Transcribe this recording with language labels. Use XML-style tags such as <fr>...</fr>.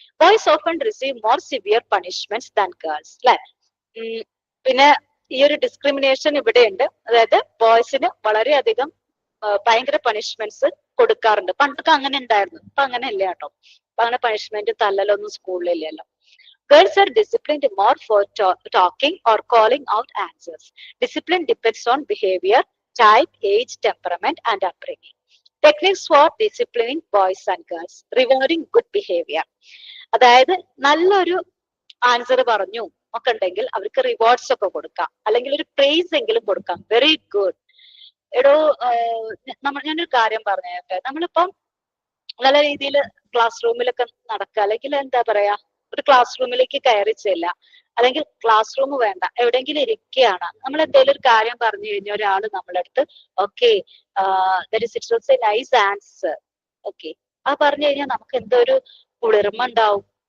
<en>Boys often receive more severe punishments than girls, അല്ലെ?</en> <ml>പിന്നെ ഈ ഒരു ഡിസ്ക്രിമിനേഷൻ ഇവിടെ ഉണ്ട്. അതായത് ബോയ്സിന് വളരെയധികം ഭയങ്കര പണിഷ്മെന്റ്സ് കൊടുക്കാറുണ്ട്. പണ്ടൊക്കെ അങ്ങനെ ഉണ്ടായിരുന്നു, ഇപ്പൊ അങ്ങനെ ഇല്ല കേട്ടോ. അപ്പൊ അങ്ങനെ punishment തല്ലലൊന്നും സ്കൂളിലില്ലല്ലോ.</ml> <en>Girls are disciplined more for talking or calling out answers. Discipline depends on behavior, type, age, temperament, and upbringing. Techniques for disciplining boys and girls. Rewarding good behavior.</en> <ml>അതായത് നല്ലൊരു ആൻസർ പറഞ്ഞു ഒക്കെ ഉണ്ടെങ്കിൽ അവർക്ക് റിവാർഡ്സ് ഒക്കെ കൊടുക്കാം, അല്ലെങ്കിൽ ഒരു പ്രൈസ് എങ്കിലും കൊടുക്കാം.</ml> <en>very good</en> <ml>എടോ. ഞാനൊരു കാര്യം പറഞ്ഞേട്ടെ. നമ്മളിപ്പം നല്ല രീതിയിൽ ക്ലാസ് റൂമിലൊക്കെ നടക്കുക, അല്ലെങ്കിൽ എന്താ പറയാ, ഒരു ക്ലാസ് റൂമിലേക്ക് കയറി ചെല്ലുക, അല്ലെങ്കിൽ ക്ലാസ് റൂം വേണ്ട, എവിടെയെങ്കിലും ഇരിക്കുകയാണ്, നമ്മൾ എന്തെങ്കിലും ഒരു കാര്യം പറഞ്ഞു കഴിഞ്ഞാൽ ഒരാൾ നമ്മളെ അടുത്ത് okay</ml> <en>it was a nice answer,</en> <ml>okay ആ പറഞ്ഞു കഴിഞ്ഞാൽ നമുക്ക് എന്തോ ഒരു കുളിർമ ഉണ്ടാവും.</ml>